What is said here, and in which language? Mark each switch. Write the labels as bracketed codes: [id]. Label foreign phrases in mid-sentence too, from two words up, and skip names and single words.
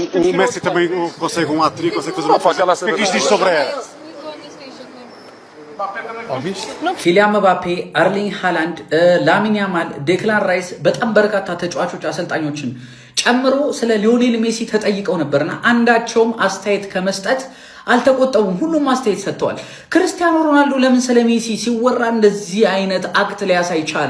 [pt] O Messi também consegue um hat-trick, consegue fazer uma coisa. O que é que isto diz sobre ela? [am] ኪሊያን ምባፔ፣ አርሊንግ ሃላንድ፣ ላሚን ያማል፣ ዴክላን ራይስ በጣም በርካታ ተጫዋቾች አሰልጣኞችን ጨምሮ ስለ ሊዮኔል ሜሲ ተጠይቀው ነበርና አንዳቸውም አስተያየት ከመስጠት አልተቆጠቡም። ሁሉም አስተያየት ሰጥተዋል። ክርስቲያኖ ሮናልዶ ለምን ስለ ሜሲ ሲወራ እንደዚህ አይነት አክት ሊያሳይ ቻለ?